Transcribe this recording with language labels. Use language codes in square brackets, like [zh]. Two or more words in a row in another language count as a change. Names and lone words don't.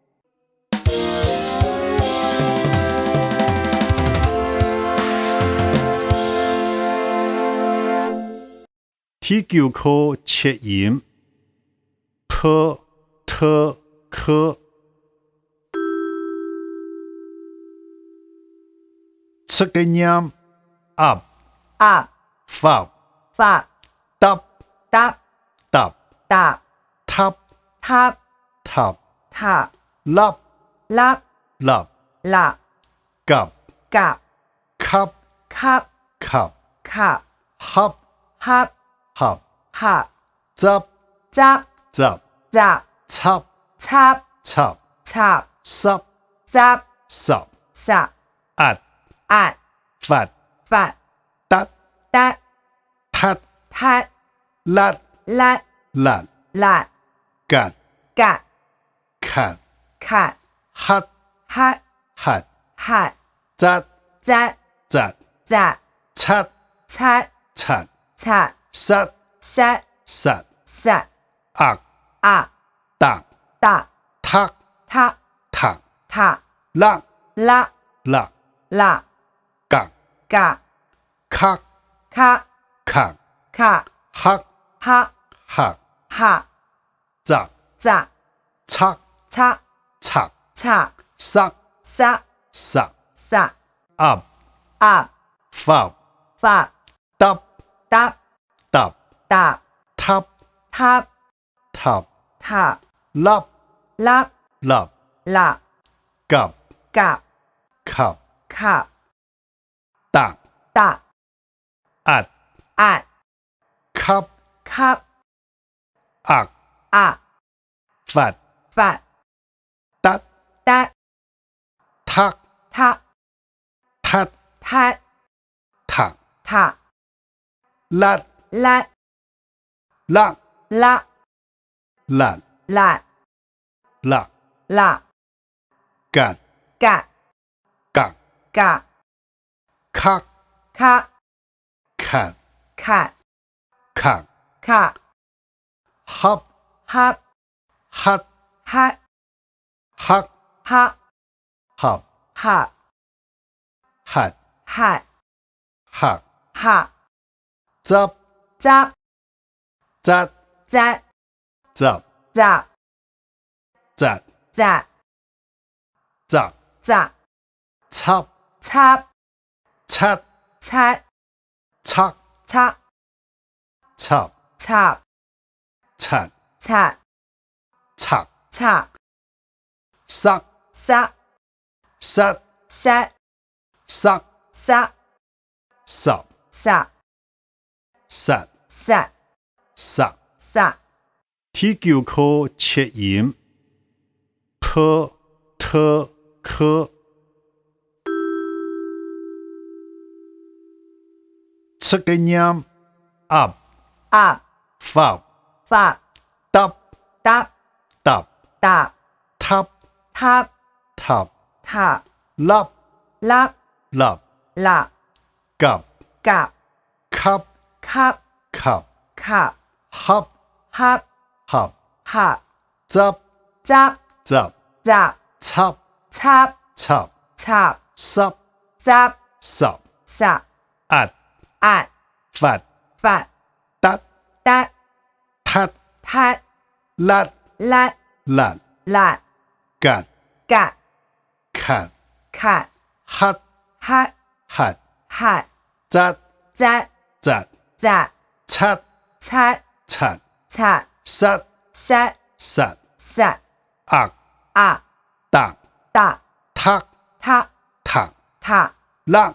[zh] 第9课切音 p t k 这个音 up [en] up f f tap tap tap tap tap tap tap tap lap lap lap lap gap gap cup cup cup cup hop hop hop hop zap zap zap zap chop chop chop chop sup zap sup zap at at fat fat tat dat tat tat lat lat lat lat gat gat cat cat hat hat hat hat zat zat zat zat chat chat chat chat sat sat sat sat ak ah tak da tak ta tak ta lak la lak la gak ga kak ka kak ka hak ha hak ha zak za chak cha chak cha sak sa sak sa up up fab fa tap tap tap tap tap tap tap tap lap lap lap la gap gap cup cup tak da at at cup cup ak ah fat fat tat dat tak ta tat tat tak ta lat lat lak la lat lat lak la gat gat gak ga kak ka cat cat kak ka hop hop hat hat hak ha hop ha hat hat hak ha zap zap zat zat zap zap zat zat zap zap chop chop chat chat chak chop chop chop chat chat chak chop sak sa sat sat sak sa sap sa sat sat sak sa [zh] 第9课切音 p t k 这个音 up [en] up fab fa tap tap tap tap tap tap tap tap lap lap lap la gap gap cup cup cup cup hop hop hop hop zap zap zap zap chop chop chop chop sup zap sup zap at at fat fat tat dat tat tat lat lat lat lat gat gat cat cat hat hat hat hat zat zat zat zat chat chat chat chat sat sat sat sat ak ah tak da tak ta tak ta lak